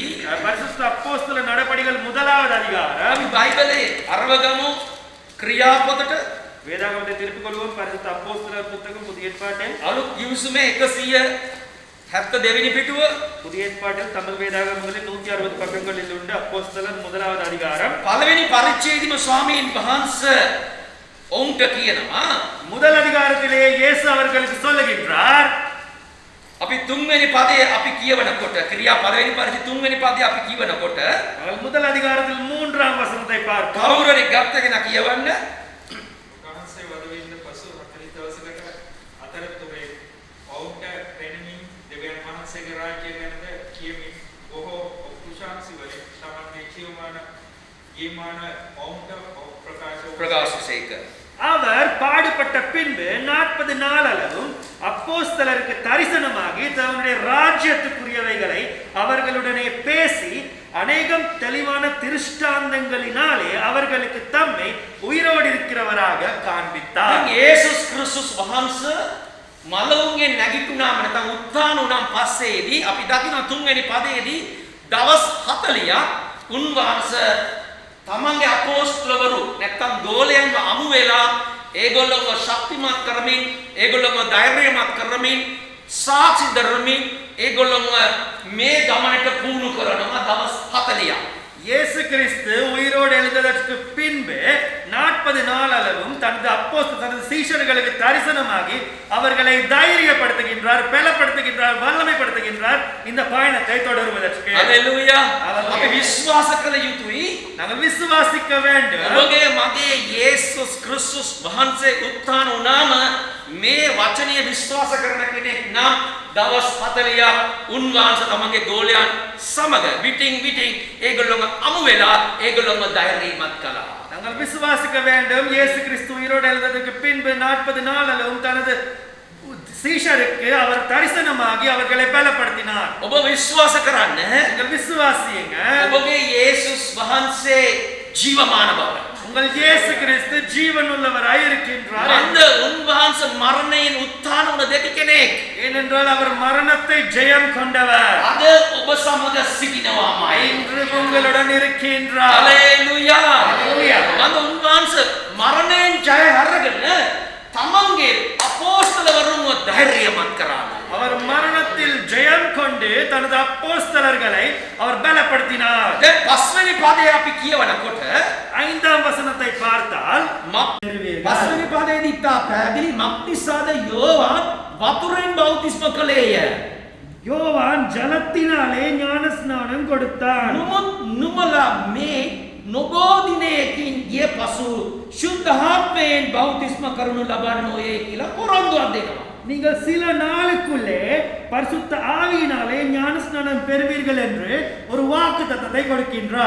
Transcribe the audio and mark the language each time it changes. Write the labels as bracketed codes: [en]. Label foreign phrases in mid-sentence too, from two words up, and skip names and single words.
[ta] பரிசுத்த அப்போஸ்தல நடபடிகள் 1வது அதிகாரம். [si] අපි බයිබලයේ අරව ගමු ක්‍රියා පොතට [ta] வேதாகமத்தை திருப்பிக் கொள்வோம். பரிசுத்த அப்போஸ்தலர் புத்தகம் புதிய ஏற்பாட்டில் [si] අලුත් ගිවිසුමේ 172 වෙනි පිටුව [ta] புதிய ஏற்பாட்டில் தமிழ் வேதாகமங்களில் 160 பக்கங்களில் உண்டு அப்போஸ்தலர் 1வது அதிகாரம். [si] පළවෙනි පරිච්ඡේදෙම ස්වාමීන් වහන්සේ ඔවුන්ට කියනවා [ta] முதல் அதிகாரத்திலே இயேசு அவர்களுக்கு சொல்லுகின்றார், [si] අපි තුන්වෙනි පදයේ අපි කියවනකොට ක්‍රියා පළවෙනි පරිච්ඡේදයේ තුන්වෙනි පදයේ අපි කියවනකොට [ta] நாங்கள் முதல் அதிகாரத்தில் 3ஆம் வசனத்தை பார்ப்போம். [si] කවුරුරි ගත්තගෙන කියවන්න වහන්සේ වද වෙන්න පසු 40 දවසකට අතරතුරේ ඔවුන්ට පෙනෙමින් දෙවියන් වහන්සේගේ රාජ්‍යය ගැනද කියමින් බොහෝ කුශාන්සි වලින් තමන්ගේ ජීවමාන ඔවුන්ට ප්‍රකාශසේක [ta] அவர் பாடுபட்ட பின்பு 40 நாள் அளவும் அப்போஸ்தலருக்கு தரிசனமாகி தன்னுடைய ராஜ்யத்துக்குரியவைகளை அவர்களுடனே பேசி அநேகம் தெளிவான திருஷ்டாந்தங்களினாலே அவர்களுக்கு தம்மை உயிரோடு இருக்கிறவராக காண்பித்தார். [si] දැන් යේසුස් ක්‍රිස්තුස් වහන්සේ මලවුන්ගේ නැගිටුණාම නැත්නම් උත්ථාන වුණාන් පස්සේදී අපි දකිනවා තුන්වෙනි පදයේදී දවස් 40ක් උන්වහන්සේ තමන්ගේ අපෝස්තලවරු නැත්නම් ගෝලයන්ව අමු වෙලා ඒගොල්ලෝව ශක්තිමත් කරමින් ඒගොල්ලෝව ධෛර්යමත් කරමින් සාක්ෂි දරමින් ඒගොල්ලෝව මේ ගමනට පුහුණු කරනවා දවස් 40ක්. [ta] இயேசு கிறிஸ்து உயிரோடு எழுந்ததற்கு பின்பு 40 நாள் அளவும் தனது சீஷர்களுக்கு தரிசனமாகி அவர்களை தைரியப்படுத்துகின்றார், பலப்படுத்துகின்றார், வல்லமைப்படுத்துகின்றார் இந்த பயணத்தை தொடருவதற்கு. ஹalleluya. [si] අපි විශ්වාස කළ යුතුයි. [ta] நாங்கள் விசுவாசிக்க வேண்டும். [si] ඔබගේ මගේ යේසුස් ක්‍රිස්තුස් වහන්සේ උත්ථාන වුණාම මේ වචනය විශ්වාස කරන කෙනෙක් නම් දවස් 40ක් උන්වහන්සේ තමන්ගේ ගෝලයන් සමග විටින් ඒගොල්ලෝම අමු වෙලා ඒගොල්ලෝම ධෛර්යමත් කළා. [ta] நாங்கள் விசுவாசிக்க வேண்டும். இயேசு கிறிஸ்து உயிரோடு எழுந்ததற்கு பின்பு 40 நாள் அளவும் தனது சீஷருக்கு அவர் தரிசனமாகி அவர்களை பலப்படுத்தினார். [si] ඔබ විශ්වාස කරන්න [ta] நீங்கள் விசுவாசியுங்க. [si] ඔබගේ යේසුස් වහන්සේ ජීවමාන බව. [ta] உங்கள் இயேசு கிறிஸ்து ஜீவன் உள்ளவராய் இருக்கின்றார். [si] அந்த උන්වහන්සේ මරණයෙන් උත්ථාන වුණ දෙවි කෙනෙක්. [ta] ஏனென்றால் அவர் மரணத்தை ஜெயம் கொண்டவர். [si] අද ඔබ සමග සිටිනවාමයි. [ta] இன்று உங்களுடன் இருக்கின்றார். [si] හalleluya. හalleluya. මම උන්වහන්සේ මරණයෙන් ජය අරගෙන තමන්ගේ අපෝස්තලවරුන්ව ධෛර්යමත් කරා. [ta] அவர் மரணத்தில் ஜெயம் கொண்டு தனது அப்போஸ்தலர்களை அவர் பலப்படுத்தினார். [si] දැන් පස්වෙනි පදේ අපි කියවනකොට [ta] 5ஆம் வசனத்தை பார்த்தால் [si] පස්වෙනි පදේදී තා පැහැදිලි මක්නිසාද යෝවාන් වතුරෙන් බෞතිස්ම කළේය. [ta] யோவான் ஜலத்தினாலே ஞான ஸ்நானம் கொடுத்தான். [si] නුඹලා මේ නොබෝ දිනයකින් ගිය පසු ශුද්ධාත්මයෙන් බෞතිස්ම කරනු ලබන්නෝයේ කියලා පොරොන්දුවක් දෙනවා. [ta] நீங்கள் சில நாளுக்குள்ளே பரிசுத்த ஆவியினாலே ஞானஸ்நானம் பெறுவீர்கள் என்று ஒரு வாக்குத்தத்தத்தை கொடுக்கின்றார்.